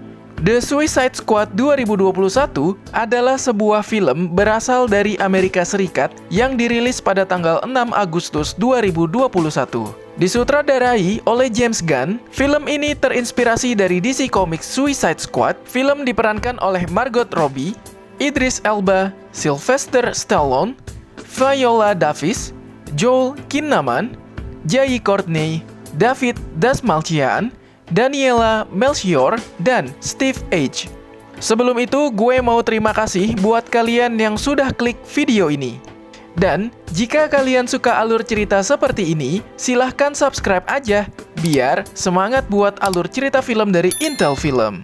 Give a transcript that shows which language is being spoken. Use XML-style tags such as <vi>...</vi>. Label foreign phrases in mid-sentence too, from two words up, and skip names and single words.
<id>The Suicide Squad 2021 adalah sebuah film berasal dari Amerika Serikat yang dirilis pada tanggal 6 Agustus 2021. Disutradarai oleh James Gunn, film ini terinspirasi dari DC Comics Suicide Squad. Film diperankan oleh Margot Robbie, Idris Elba, Sylvester Stallone, Viola Davis, Joel Kinnaman, Jai Courtney, David Dastmalchian, Daniela Melchior, dan Steve H. Sebelum itu, gue mau terima kasih buat kalian yang sudah klik video ini. Dan, jika kalian suka alur cerita seperti ini, silahkan subscribe aja, biar semangat buat alur cerita film dari Intel Film.</id>